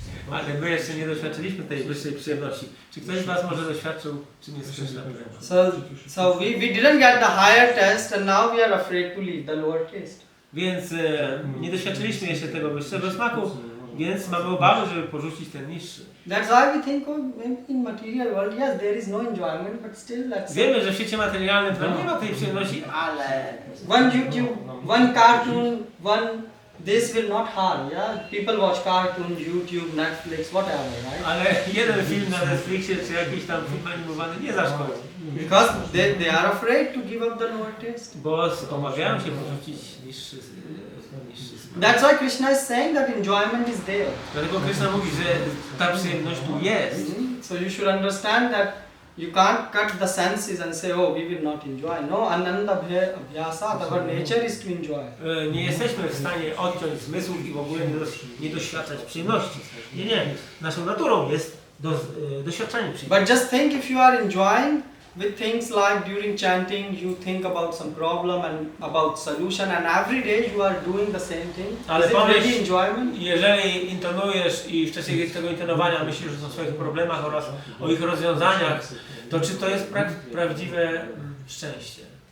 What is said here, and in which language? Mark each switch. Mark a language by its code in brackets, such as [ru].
[pl] Ale my jeszcze nie doświadczyliśmy tej wyższej przyjemności. Czy ktoś z Was może doświadczył, czym jest Krishna prema? [en] So we didn't get the higher taste and now we are afraid to leave the lower taste. [pl] Więc nie doświadczyliśmy jeszcze tego wyższego smaku, więc mamy obawy, żeby porzucić ten niższy. [en] That's why we think in material world, yes, there is no enjoyment, but still let's [pl] Wiemy, że w świecie materialnym to nie ma tej przyjemności, ale [en] one YouTube, one cartoon, this will not harm, yeah? People watch cartoons, YouTube, Netflix, whatever, right? [pl] ale jeden film na Netflixie czy jakiś tam film animowany nie zaszkodzi. [en] Because they are afraid to give up the lower taste. [pl] Bo obawiają się porzucić niższy smak. [en] That's why Krishna is saying that enjoyment is there. [pl] Dlatego Krishna mówi, że ta przyjemność tu jest. [en] So you should understand that you can't cut the senses and say, oh, we will not enjoy. No, ananda abhyasat, our nature is to enjoy. [pl] Nie jesteśmy w stanie odciąć zmysłów i w ogóle nie doświadczać przyjemności. Nie. Naszą naturą jest doświadczanie przyjemności. [en] But just think if you are enjoying with things like during chanting you think about some problem and about solution and every day you are doing the same thing. [pl] Ale [en] Is it [pl] pomyśl, [en] really enjoyment? [pl] jeżeli intonujesz i w czasie tego intonowania myślisz o swoich problemach oraz o ich rozwiązaniach, to czy to jest prawdziwe szczęście?